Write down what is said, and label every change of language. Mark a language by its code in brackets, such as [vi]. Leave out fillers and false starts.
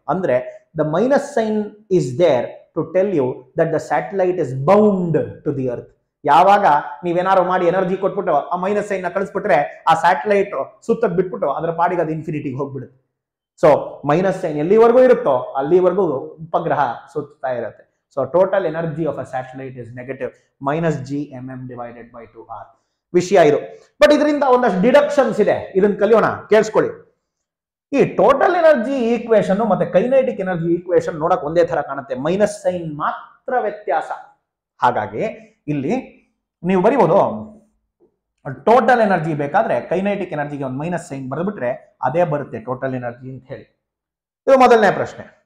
[en] ಅಂದ್ರೆ the minus sign is there to tell you that the satellite is bound to the earth. [kn] ಯಾವಾಗ ನೀವೇನಾರು ಮಾಡಿ energy ಕೊಟ್ಬಿಟ್ಟು ಆ minus sine ನ ಕಳಿಸ್ಬಿಟ್ರೆ ಆ ಸ್ಯಾಟಲೈಟ್ ಸುತ್ತದ್ ಬಿಟ್ಬಿಟ್ಟು ಅದರ ಪಾಡಿಗೆ ಅದು ಇನ್ಫಿನಿಟಿಗೆ ಹೋಗ್ಬಿಡುತ್ತೆ. ಸೊ ಮೈನಸ್ ಸೈನ್ ಎಲ್ಲಿವರೆಗೂ ಇರುತ್ತೋ ಅಲ್ಲಿವರೆಗೂ ಉಪಗ್ರಹ ಸುತ್ತಾ ಇರುತ್ತೆ. [en] So total energy of a satellite is negative, minus GMM divided by 2R. [kn] ವಿಷಯ ಇದು. ಬಟ್ ಇದರಿಂದ ಒಂದಷ್ಟು ಡಿಡಕ್ಷನ್ಸ್ ಇದೆ, ಇದನ್ನ ಕಲಿಯೋಣ, ಕೇಳಿಸ್ಕೊಳ್ಳಿ. ಈ ಟೋಟಲ್ ಎನರ್ಜಿ ಈಕ್ವೇಶನ್ ಮತ್ತೆ ಕೈನೆಟಿಕ್ ಎನರ್ಜಿ ಈಕ್ವೇಶನ್ ನೋಡಕ್ ಒಂದೇ ತರ ಕಾಣುತ್ತೆ, ಮೈನಸ್ ಸೈನ್ ಮಾತ್ರ ವ್ಯತ್ಯಾಸ. ಹಾಗಾಗಿ ಇಲ್ಲಿ ನೀವು ಬರೀಬಹುದು ಟೋಟಲ್ ಎನರ್ಜಿ ಬೇಕಾದ್ರೆ ಕೈನೆಟಿಕ್ ಎನರ್ಜಿಗೆ ಒಂದು ಮೈನಸ್ ಸೈನ್ ಬರೆದ್ಬಿಟ್ರೆ ಅದೇ ಬರುತ್ತೆ ಟೋಟಲ್ ಎನರ್ಜಿ ಅಂತ ಹೇಳಿ. ಇದು ಮೊದಲನೇ ಪ್ರಶ್ನೆ.